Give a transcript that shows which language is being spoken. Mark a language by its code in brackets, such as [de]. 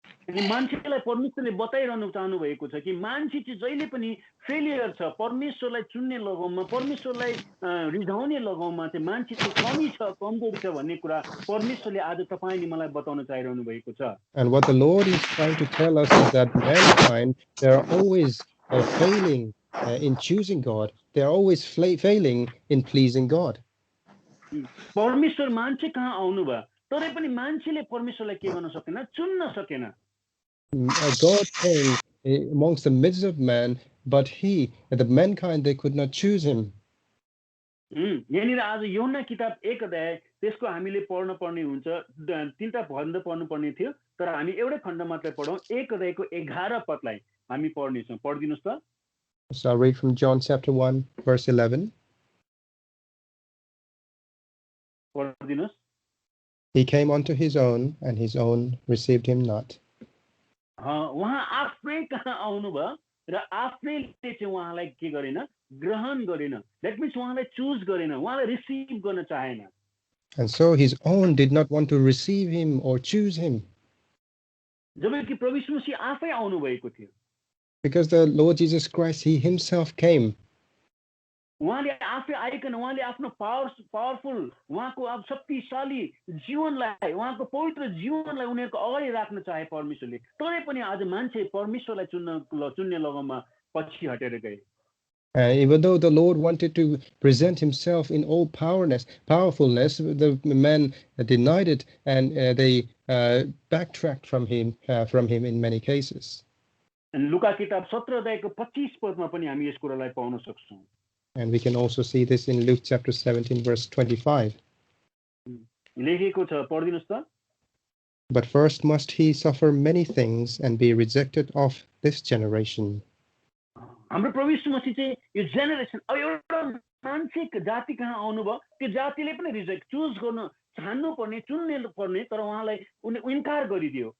[ne] अनि मान्छेलाई परमेश्वरले बताइरहनु चाहनु भएको छ कि मान्छे चाहिँ जहिले पनि फेलियर छ, परमेश्वरलाई चुन्ने लगाउमा, परमेश्वरलाई रिझाउने लगाउमा चाहिँ मान्छे चाहिँ कमी छ, कमजोरी छ भन्ने कुरा परमेश्वरले आज तपाईँ अनि मलाई बताउन चाहिरहनु भएको छ। [en] And what the Lord is trying to tell us is that mankind, they are always failing in choosing God. They are always failing in pleasing God. [ne] परमेश्वर मान्छे कहाँ आउनु भयो, तरै पनि मान्छेले परमेश्वरलाई के गर्न सकेन, चुन्न सकेन। [en] God came amongst the midst of man, but the mankind, they could not choose him. [ne] यहाँनिर आज यूहन्ना किताब 1 अध्याय त्यसको हामीले पढ्न पर्ने हुन्छ, 3टा खण्ड पढ्नु पर्ने थियो, तर हामी एउटै खण्ड मात्रै पढौँ। 1 अध्यायको 11 पदलाई हामी पढ्नेछौँ। पढिदिनुस् त। [en] So I'll read from John chapter 1 verse 11. [ne] पढिदिनुस्। [en] He came unto his own, and his own received him not. [ne] उहाँ आफ्नै कहाँ आउनुभयो र आफ्नैले चाहिँ उहाँलाई के गरेन, ग्रहण गरेन। [en] that means [ne] उहाँलाई चुज गरेन, उहाँलाई रिसिभ गर्न चाहेन। [en] And so his own did not want to receive him or choose him. [ne] जबकि प्रभु यीशु मसीह आफै आउनु भएको थियो। [en] Because the Lord Jesus Christ, he himself came. [ne] उहाँले आफै आइकन उहाँले आफ्नो पावरफुल, उहाँको अब शक्तिशाली जीवनलाई, उहाँको पवित्र जीवनलाई उनीहरूको अगाडि राख्न चाहे परमेश्वरले, तरै पनि आज मान्छे परमेश्वरलाई चुन्ने लगनमा पछि हटेर गए। [en] Even though the Lord wanted to present himself in all powerfulness, the men denied it, and they backtracked from him in many cases. [ne] लुका किताब 17 अध्यायको 25 पदमा पनि हामी यस कुरालाई पाउन सक्छौँ। [en] And we can also see this in Luke chapter 17 verse 25. [ne] लेखेको छ, पढिदिनुस् त। [en] But first must he suffer many things and be rejected of this generation. [ne] हाम्रो प्रभु यीशु मसीह चाहिँ यो जेनेरेसन, अब एउटा मान्छे जाति कहाँ आउनुभयो, त्यो जातिले पनि रिजेक्ट, चुज गर्न छान्नु पर्ने, चुन्ने पर्ने, तर उहाँलाई इन्कार गरिदियो।